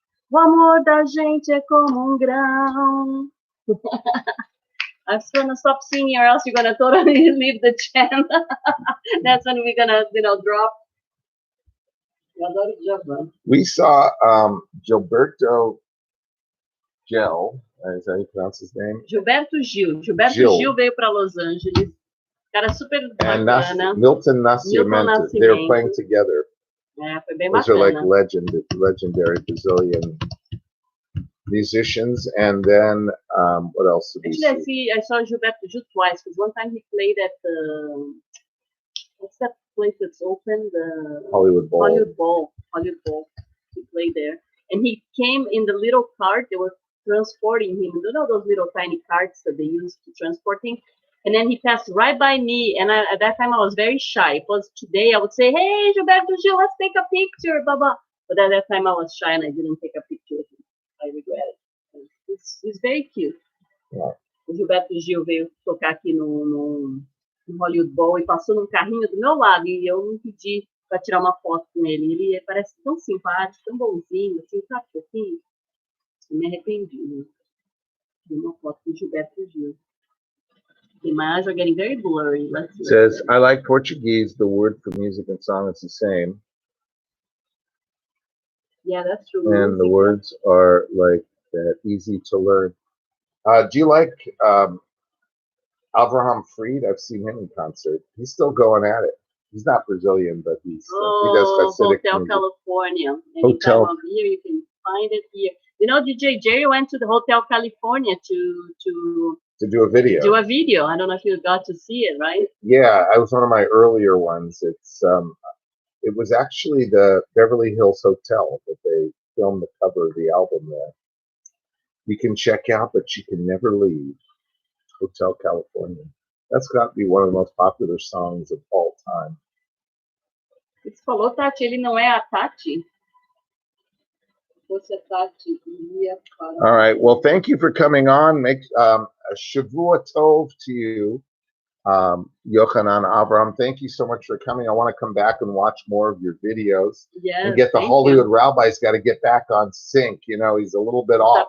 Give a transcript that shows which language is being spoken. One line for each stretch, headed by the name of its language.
Portuguese: O amor da gente é como grão.
English: I'm just gonna stop singing, or else you're gonna totally leave the channel. That's when we're gonna, drop.
Portuguese: Eu adoro Djavan.
English: We saw Gilberto Gil. Is that how you pronounce his name?
Portuguese: Gilberto Gil veio para Los Angeles. Cara super bacana. Milton Nascimento.
English: They were playing together.
Portuguese: Foi bem
English: Those
Portuguese: bacana.
English: are like legendary Brazilian musicians. And then what else did we see? Actually, I saw Gilberto Gil twice, because one time he played at what's that place that's open? The Hollywood Bowl. He played there. And he came in the little cart. They were transporting him. You know those little tiny carts that they use to transport him? And then he passed right by me. And at that time, I was very shy. If it was today, I would say, hey, Gilberto Gil, let's take a picture, blah, blah. But at that time, I was shy and I didn't take a picture with him. I regret it. He's very cute. Yeah.
Portuguese: O Gilberto Gil veio tocar aqui no Hollywood Bowl e passou num carrinho do meu lado. E eu não pedi para tirar uma foto com ele. Ele parece tão simpático, tão bonzinho, assim, sabe? Assim, eu me arrependi, né? De uma foto com o Gilberto Gil.
English: The images are getting very blurry. Let's see. It says, I like Portuguese. The word for music and song is the same. Yeah, that's true. And the words are like that, easy to learn. Do you like Avraham Fried? I've seen him in concert. He's still going at it. He's not Brazilian, but he does Hasidic Hotel music. California. Anytime of year, you can find it here. You know, DJ Jerry went to the Hotel California to do a video. I don't know if you got to see it, right? Yeah, it was one of my earlier ones. It was actually the Beverly Hills Hotel that they filmed the cover of the album there. You can check out, but you can never leave. Hotel California. That's got to be one of the most popular songs of all time.
Portuguese: Você falou, Tati, ele não é a Tati? Você, Tati, ia para...
English: All right. Well, thank you for coming on. Make a Shavua Tov to you, Yochanan Abraham. Thank you so much for coming. I want to come back and watch more of your videos. Yes, and get the Hollywood Rabbi's got to get back on sync. You know, he's a little bit off.